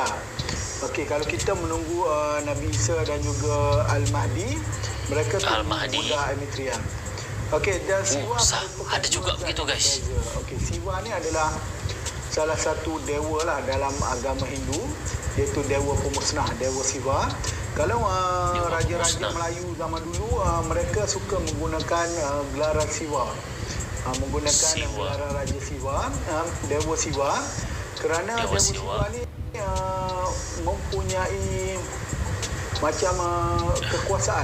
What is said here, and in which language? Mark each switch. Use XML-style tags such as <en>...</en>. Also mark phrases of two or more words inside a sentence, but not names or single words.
<ms>Okey, kalau kita menunggu Nabi Isa dan juga Al-Mahdi, mereka tunggu Buddha Maitreya. Okey, dan Siwa ada juga begitu guys. Okey, Siwa ni adalah salah satu dewa lah dalam agama Hindu, iaitu dewa pemusnah, dewa Siwa. Kalau raja-raja Melayu zaman dulu mereka suka menggunakan gelaran Siwa. Menggunakan gelaran Raja Siwa, dewa Siwa, kerana dewa Siwa ni mempunyai macam kekuasaan.</ms>